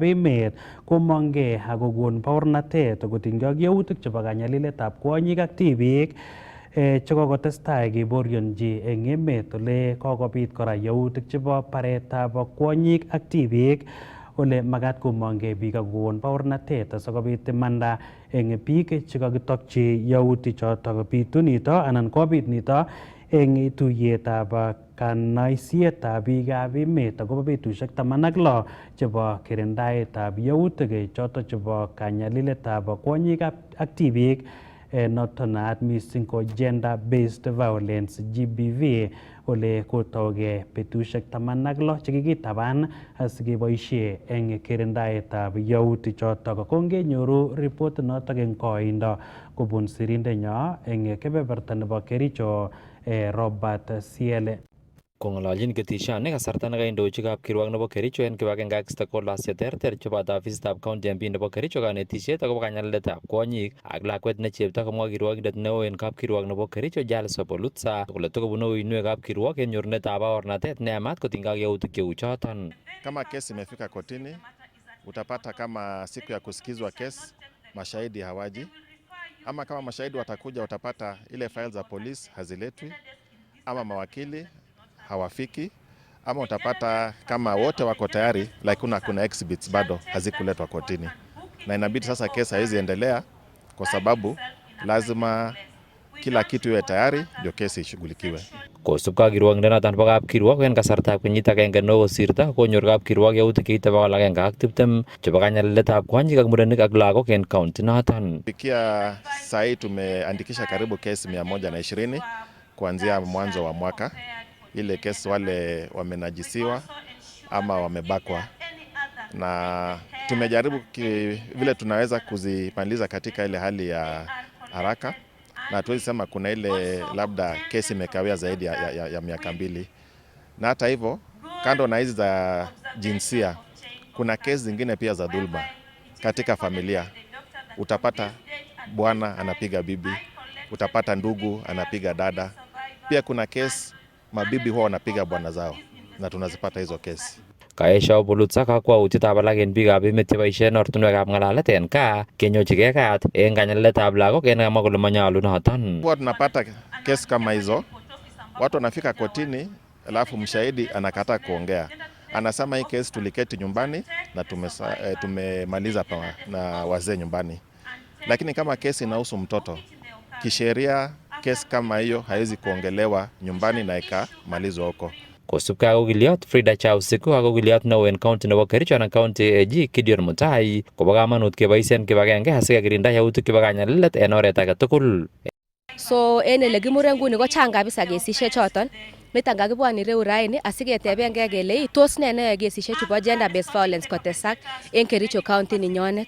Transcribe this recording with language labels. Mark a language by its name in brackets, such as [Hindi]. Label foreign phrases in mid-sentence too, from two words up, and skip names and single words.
[Kalenjin] emet komongei akokon baornatet kotinygei ak yautik chebo kanyaliletab kwonyik ak tibiik chekokotestai keborionji eng emet ole kokobit kora yautik chebo baretab kwonyik ak tibiik ole makat komongei biik akokon baornatet asikobit imanda eng biik chekakitokyi yautik chotok bitu nito anan kobit nito eng tuiyetab kanaisietab biikab emet akobo betusiek 16 chebo kirindaetab yautik chotok chebo kanyaliletab kwonyik ak tibiik noton naat missing ko [English] gender based violence [Kalenjin] GBV ole kotauge betusiek 16 chekikitaban asikeboisie eng kirindaetab yautik chotok. Ko ngenyoru report notok eng koindo kobun sirindenyo eng kebeberta nebo Kericho Robert Siele. Kong'ololjin ketishoni kasarta nekaindochi kapkirwok nebo Kericho en kibagenge ak stakeholders cheterter cheboto ofisitab county MP nebo Kericho kanetisiet akobo kanyaliletab kwonyik ak lakwet ne chepto, komwa kirwokindet neo en kapkirwok nebo Kericho Giles Opolutsa kole tokobunu uinwek kapkirwok en nyorunetab baornatet neyamat kotinygei ak yautik cheu choton. [Swahili] Kama kesi imefika kotini, utapata kama siku ya kusikizwa kesi mashahidi hawaji, ama kama mashahidi watakuja utapata ile files za polisi haziletwi, ama mawakili hawafiki, ama utapata kama wote wako tayari lakini kuna exhibits bado hazikuletwa kotini, na inabidi sasa kesi haizi endelea kwa sababu lazima kila kitu iwe tayari ndio kesi ishughulikiwe. [Kalenjin] Kosubkei ak kirwokindet nebo kapkirwok en kasartab kenyit agenge nekosirto konyor kapkirwok yautik cheite 120 chebo kanyaliletab kwonyik ak murenik ak lagok en county noton. [Swahili] Fikia saa hii tumeandikisha karibu kesi 120 kuanzia mwanzo wa mwaka. Ile kesi wale wamenajisiwa ama wamebakwa, na tumejaribu vile tunaweza kuzimaliza katika ile hali ya haraka, na tuwezi sema kuna ile labda kesi imekawia zaidi ya miaka 2. Na hata hivyo, kando na hizi za jinsia, kuna kesi zingine pia za dhulma katika familia. Utapata bwana anapiga bibi, utapata ndugu anapiga dada. Pia kuna kesi mabibi huwa wanapiga bwana zao, na tunazipata hizo kesi. [Kalenjin] Kaesha Opolutsa kakwautietab alak en biikab emet cheboisien ortinwekab ng'alalet en gaa kenyochigei kat en kanyaliletab lagok en kamwa kole manyolu noton. [Swahili] Huwa tunapata kesi kama hizo, watu wanafika kotini alafu mshahidi anakataa kuongea, anasema hii kesi tuliketi nyumbani na tumemaliza na wazee nyumbani. Lakini kama kesi inahusu mtoto, kisheria kesi kama hiyo haiwezi kuongelewa nyumbani na ikamalizwa huko. [Kalenjin] Kosubkei ak okiliot Frida Chausiku ak okiliot neo en county nebo Kericho anan county AG Gideon Mutai kobo kamanut keboisien kibagenge asikekirinda yautik chebo kanyalilet en oret age tugul. So en ele kimure nguni ko chang kabisa kesisiek choton. Niton kakibwoni reu raini asiketebengei kele tos ne neyoe kesisiek chubo [English] gender based violence [Kalenjin] kotesak en Kericho county ninyonet.